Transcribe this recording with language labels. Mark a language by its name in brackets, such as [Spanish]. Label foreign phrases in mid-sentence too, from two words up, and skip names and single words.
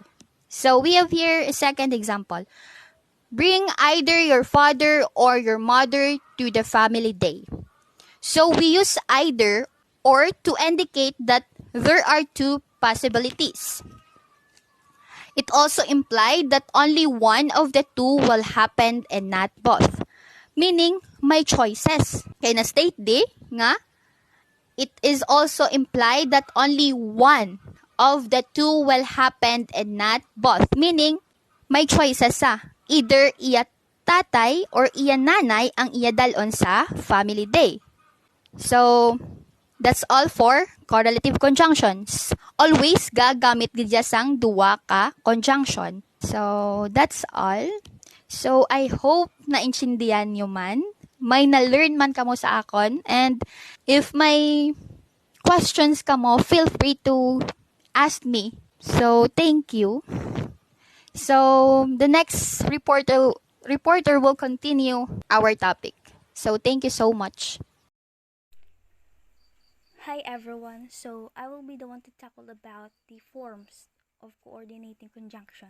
[English] So we have here a second example. Bring either your father or your mother to the family day. So we use either or to indicate that there are two possibilities. It also implied that only one of the two will happen and not both. Meaning, [Hiligaynon] may choices. Kaya na-state di nga, [English] it is also implied that only one of the two will happen and not both. Meaning, [Hiligaynon] may choices sa. Either iya tatay or iya nanay ang iya dalon sa [English] family day. So, that's all for correlative conjunctions. [Hiligaynon] Always gagamit gid sang duwa ka conjunction. [English] So, that's all. So, I hope [Filipino] naintindihan nyo man. [Hiligaynon] May na-learn man kamo sa akon. [English] And if may questions kamo, feel free to ask me. So, thank you. So, the next reporter will continue our topic. So, thank you so much. Hi everyone, so I will be the one to tackle about the forms of coordinating conjunction.